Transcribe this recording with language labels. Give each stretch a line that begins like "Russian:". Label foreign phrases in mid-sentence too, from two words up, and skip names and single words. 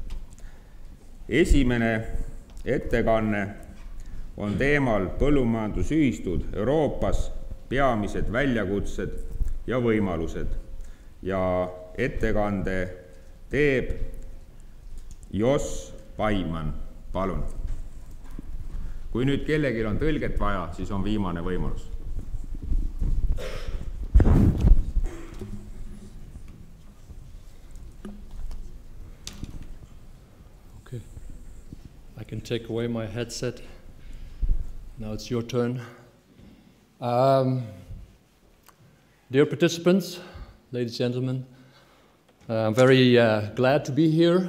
Estonian: Esimene ettekanne on teemal Põllumajandusühistud Euroopas, peamised väljakutsed ja võimalused. Ja ettekande teeb Jos Bijman, palun. Kui nüüd kellelgi on tõlget vaja, siis on viimane võimalus.
English: Okay. I can take away my headset. Now it's your turn. Dear participants, ladies and gentlemen, I'm very glad to be here.